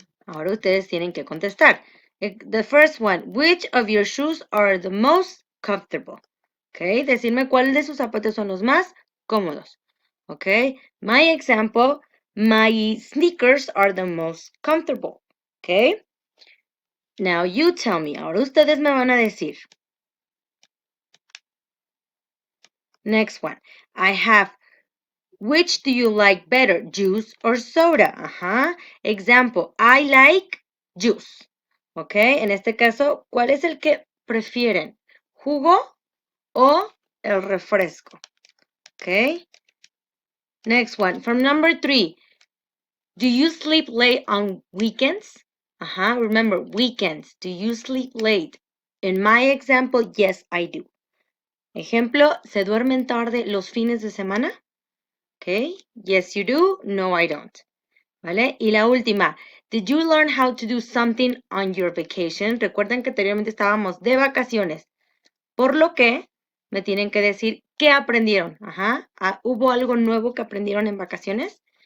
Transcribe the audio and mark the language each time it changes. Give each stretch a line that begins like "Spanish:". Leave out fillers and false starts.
Spanish: Ahora ustedes tienen que contestar.
English: The first one, which of your shoes are the most comfortable?
Spanish: Okay, decirme cuál de sus zapatos son los más cómodos.
English: Okay, my example, my sneakers are the most comfortable. Okay, now you tell me.
Spanish: Ahora ustedes me van a decir.
English: Next one, I have, which do you like better, juice or soda? Example, I like juice.
Spanish: Ok, en este caso, ¿cuál es el que prefieren? ¿Jugo o el refresco? Ok.
English: Next one, from number 3. Do you sleep late on weekends? Remember, weekends. Do you sleep late? In my example, yes, I do.
Spanish: Ejemplo, ¿se duermen tarde los fines de semana?
English: Ok, yes, you do. No, I don't. ¿Vale?
Spanish: Y la última,
English: did you learn how to do something on your vacation?
Spanish: Recuerden que anteriormente estábamos de vacaciones, por lo que me tienen que decir qué aprendieron. ¿Hubo algo nuevo que aprendieron en vacaciones?